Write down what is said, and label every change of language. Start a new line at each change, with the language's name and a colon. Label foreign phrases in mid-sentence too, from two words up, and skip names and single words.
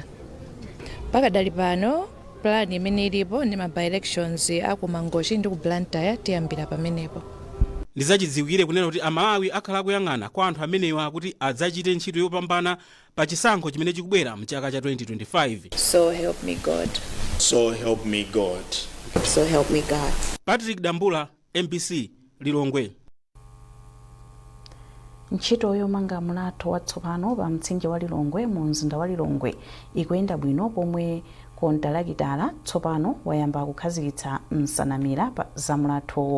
Nyanja: Pakadali pano plan imene ilipo ndi ma by-elections aku Mangochi ndi ku Blantyre tiyambira pamenepo. Ndizachidziwikire kunena kuti amalawi akhala kuyang'ana kwa anthu amenewa kuti adzachite ntchito yopambana pa chisankho chimene chikubwera mchaka cha 2025.
English: So help me God. So help me God. So help me God.
Nyanja: Patrick Dambula, MBC, Lilongwe. Ntchito yomanga mulatho watsopano pa mtsinje wa Lilongwe mu mzinda wa Lilongwe ikuyenda bwino pomwe kontalakitala tsopano wayamba kukhazikitsa nsanamira za mulatho.